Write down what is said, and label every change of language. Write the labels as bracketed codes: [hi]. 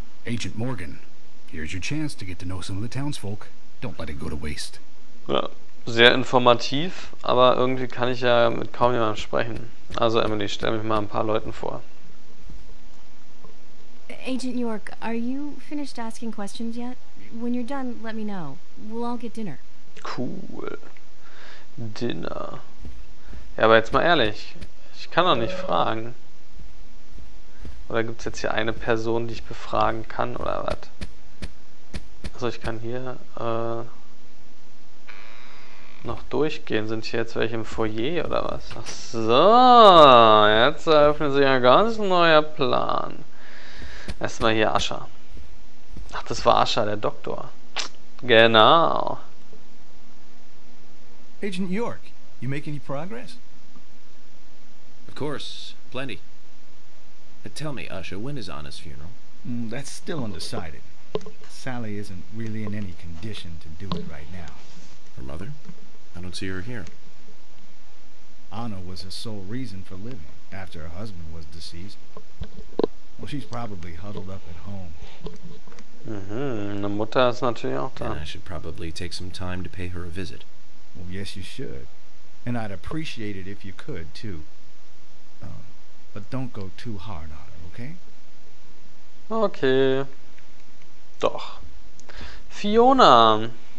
[en] Agent Morgan, here's your chance to get to know some of the townsfolk. Don't let it go to waste. [de] Ja, sehr informativ, aber irgendwie kann ich ja mit kaum jemandem sprechen. Also Emily, stell mich mal ein paar Leuten vor. [en] Agent York, are you finished asking questions yet? When you're done, let me know. We'll all get dinner. Cool. Dinner. [de] Ja, aber jetzt mal ehrlich. Ich kann doch nicht fragen. Oder gibt es jetzt hier eine Person, die ich befragen kann, oder was? Also ich kann hier noch durchgehen. Sind hier jetzt welche im Foyer, oder was? Ach so, jetzt eröffnet sich ein ganz neuer Plan. Erstmal hier Ascher. Ach, das war Ascher, der Doktor. Genau. [en] Agent York, you make any progress? Of course, plenty. Tell me, Usha, when is Anna's funeral? That's still undecided. Sally isn't really in any condition to do it right now. Her mother? I don't see her here. Anna was her sole reason for living after her husband was deceased. Well, she's probably huddled up at home. [de] Eine Mutter ist natürlich auch da. [en] Then I should probably take some time to pay her a visit. Well, yes, you should. And I'd appreciate it if you could, too. But don't go too hard on her, okay? [de] Okay. Doch. Fiona.